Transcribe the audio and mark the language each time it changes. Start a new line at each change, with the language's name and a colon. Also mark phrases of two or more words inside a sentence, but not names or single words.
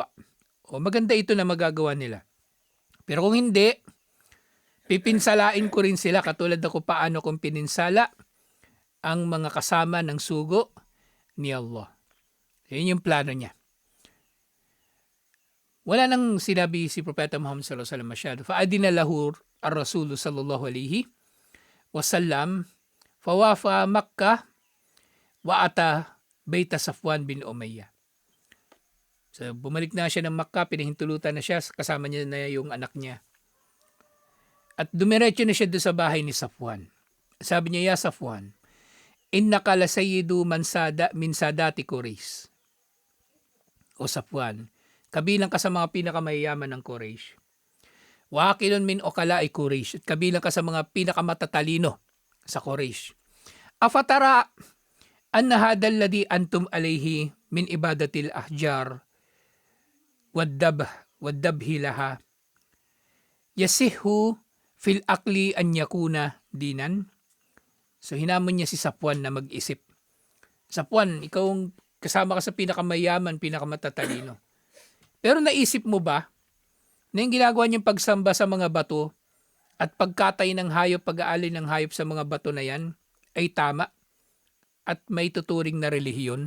Filipino: O maganda ito na magagawa nila. Pero kung hindi, pipinsalain ko rin sila katulad na kung paano kung pininsala ang mga kasama ng sugo ni Allah. Yun yung plano niya. Wala nang sinabi si Propeta Muhammad
Arabic: صلى الله عليه وسلم
Filipino: masyado.
Arabic: فأذن له الرسول صلى الله عليه وسلم فوافى مكة وأتى بيت صفوان بن أمية.
Filipino: So bumalik na siya ng Makkah, pinahintulutan na siya, kasama niya na yung anak niya. At dumiretso na siya doon sa bahay ni Safwan. Sabi niya,
Arabic: يا صفوان إنك لسيد من سادات قريش.
Filipino: O Safwan, kabilang ka sa mga pinakamayayaman ng Quraysh.
Arabic: وعقيل من عقلاء قريش,
Filipino: at kabilang ka sa mga pinakamatatalino sa Quraysh.
Arabic: أفترى أن هذا الذي أنتم عليه من عبادة الأحجار والذبح لها يصح في العقل أن يكون دينا.
Filipino: So hinamon niya si Safwan na mag-isip. Safwan, ikaw kasama ka sa pinakamayaman, pinakamatatalino. Pero naisip mo ba na yung ginagawa niyang pagsamba sa mga bato at pagkatay ng hayop, pag-aalay ng hayop sa mga bato na yan ay tama at may tuturing na relihiyon?